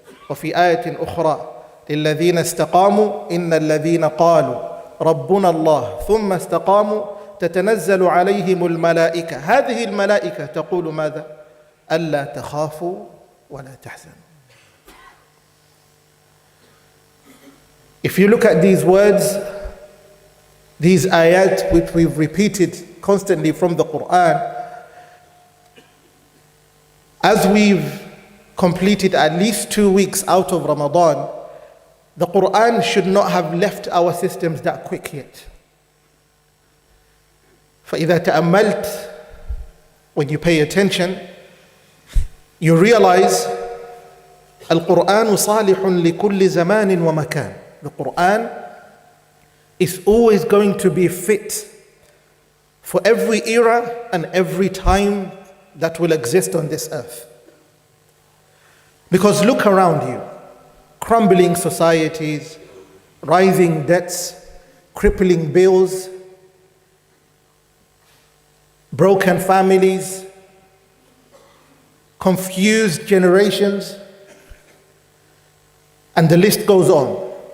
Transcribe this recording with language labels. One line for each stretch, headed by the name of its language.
Arabic: وفي آية أخرى: للذين استقاموا إن الذين قالوا ربنا الله ثم استقاموا تتنزل عليهم الملائكة. هذه الملائكة تقول ماذا؟ ألا تخافوا ولا تحزنوا.
English: If you look at these words, these ayat which we've repeated constantly from the Quran, as we've completed at least 2 weeks out of Ramadan, the Quran should not have left our systems that quick yet.
Arabic: فإذا تأملت,
English: when you pay attention, you realize
Arabic: القرآن صالح لكل زمان ومكان.
English: The Quran is always going to be fit for every era and every time that will exist on this earth. Because look around you: crumbling societies, rising debts, crippling bills, broken families, confused generations, and the list goes on.